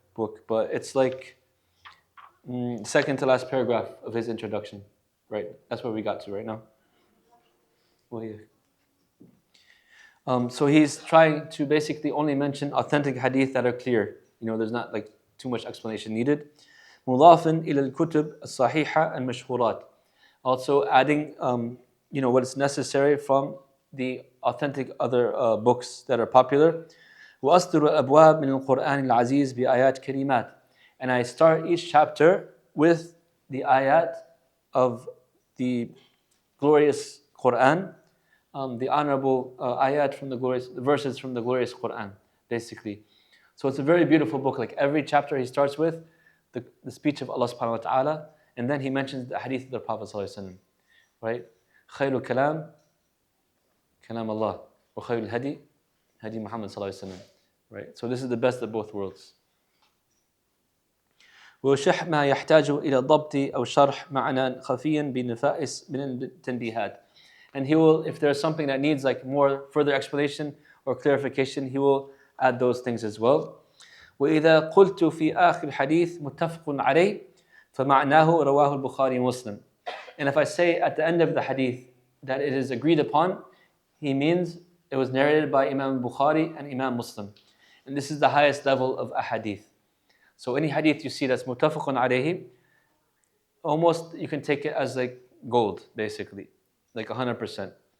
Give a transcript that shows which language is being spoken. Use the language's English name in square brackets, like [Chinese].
[English] book, but it's like second to last paragraph of his introduction, right? That's where we got to right now. Well, yeah. So he's trying to basically only mention authentic hadith that are clear. There's not like too much explanation needed. [Arabic] مضاف إلى الكتب الصحيحة المشهورات. [English] Also adding, what is necessary from the authentic other books that are popular. [Arabic] وأصدر الأبواب من القرآن العزيز بآيات كريمات. [English] And I start each chapter with the ayat of the glorious Quran, the honorable ayat from the verses from the glorious Quran, basically. So it's a very beautiful book. Like every chapter he starts with the speech of Allah subhanahu wa ta'ala, and then he mentions the hadith of the Prophet sallallahu alaihi wasallam, right? [Arabic] خير الكلام كلام الله وخير الهدي هدي Muhammad sallallahu alaihi wasallam, right? [English] So this is the best of both worlds. [Arabic] وشح ما يحتاج إلى ضبط أو شرح معنى خفيا بنفائس من التنبيهات. [English] And he will, if there's something that needs like more further explanation or clarification, he will add those things as well. [Arabic] وإذا قلت في آخر الحديث متفق عليه فمعناه رواه البخاري ومسلم. [English] And if I say at the end of the hadith that it is agreed upon, he means it was narrated by Imam Bukhari and Imam Muslim. And this is the highest level of a hadith. So any hadith you see that's muttafaqun alayhi, almost you can take it as like gold, basically, like 100%.